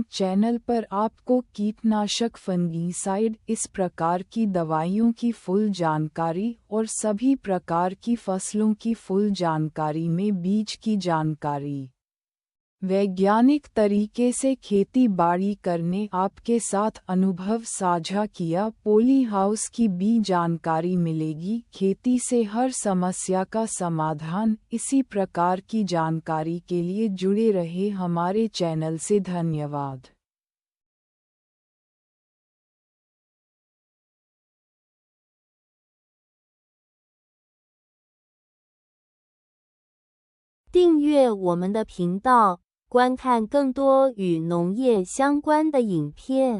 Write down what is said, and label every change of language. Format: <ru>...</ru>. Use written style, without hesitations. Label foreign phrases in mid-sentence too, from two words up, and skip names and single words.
<hi>चैनल पर आपको कीटनाशक, फंगीसाइड, इस प्रकार की दवाइयों की फुल जानकारी और सभी प्रकार की फसलों की फुल जानकारी में बीज की जानकारी, वैज्ञानिक तरीके से खेती बाड़ी करने, आपके साथ अनुभव साझा किया। पॉली हाउस की भी जानकारी मिलेगी। खेती से हर समस्या का समाधान, इसी प्रकार की जानकारी के लिए जुड़े रहे हमारे चैनल से। धन्यवाद।</hi> <zh>订阅我们的频道，观看更多与农业相关的影片。</zh>